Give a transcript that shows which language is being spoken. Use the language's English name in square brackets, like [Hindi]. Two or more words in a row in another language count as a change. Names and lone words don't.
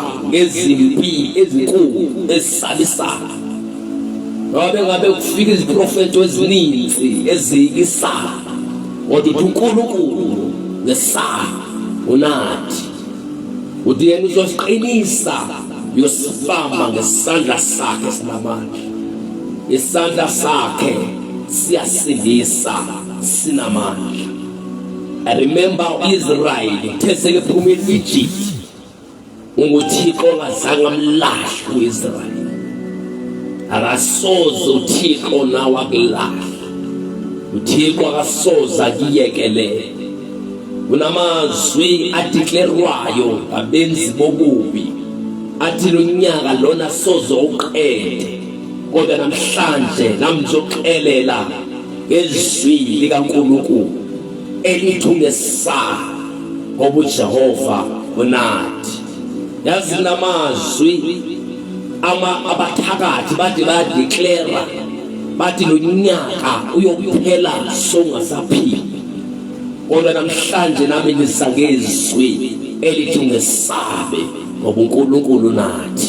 [Zulu] ngezimpi ezinkulu ezisabisayo noma ngabe kufika iziprofeto ezininzi ezikisana kodwa uNkulunkulu ngesabi unathi uthi yena uzosiqinisa uyosibamba ngesandla sakhe sinamandla isandla sakhe siyasindisa sinamandla. [English] I remember [Xhosa] Israel theseke phuma eEgypt uThixo ngazange amlahle uIsrael akasoze uThixo nawe akulahla uThixo akasoze akuyekele kunamazwi adeclarwayo abenzi bobubi athi lo nyaka lona soze uqede kodwa namhlanje namzoxelela ngezwi likaNkulunkulu elithi ungesabi ngoba uJehova unathi. [Zulu] Yazi namazwi abathakathi bathi bayadeclare bathi lo nyaka uyokuphela songasaphili kodwa namhlanje nami ngisangezwi elithi ungesabe ngoba uNkulunkulu nathi.